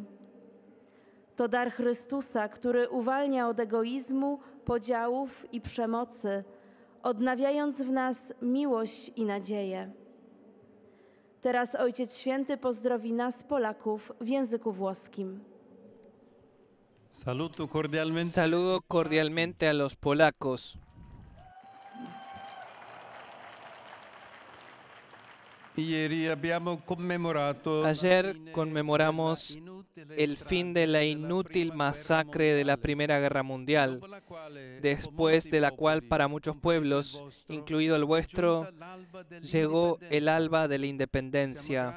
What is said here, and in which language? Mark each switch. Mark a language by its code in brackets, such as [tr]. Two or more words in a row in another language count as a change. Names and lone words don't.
[pl] To dar Chrystusa, który uwalnia od egoizmu, podziałów i przemocy, odnawiając w nas miłość i nadzieję. Teraz Ojciec Święty pozdrowi nas, Polaków, w języku włoskim. [es] Saludo cordialmente a los polacos. Ayer conmemoramos el fin de la inútil masacre de la Primera Guerra Mundial, después de la cual para muchos pueblos, incluido el vuestro, llegó el alba de la independencia.